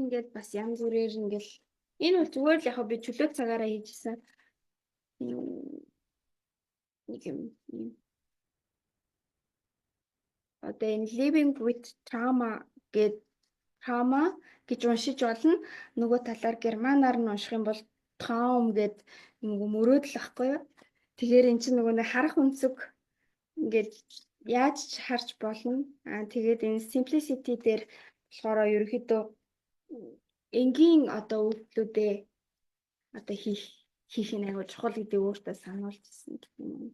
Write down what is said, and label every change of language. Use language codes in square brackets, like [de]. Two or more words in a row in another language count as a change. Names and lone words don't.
[mn] ингээд бас янз бүрээр ингээл энэ бол зүгээр л яг би чөлөө цагаараа хийжсэн нэг юм. Одоо энэ [en] living with trauma [mn] гэж уншиж болно. Нөгөө талаар германаар нь унших юм бол traum гэд нөгөө мөрөөдөл ахгүй юу? Тэгэхээр эн чинь нөгөө харах өнцөг ингээд яаж ч харж болно. Тэгээд энэ simplicity дээр болохоор ерөөхдөө энгийн одоо үйлдэлүүдээ одоо хийх нь аягүй чухал гэдэг өөртөө сануулжсэн гэх юм.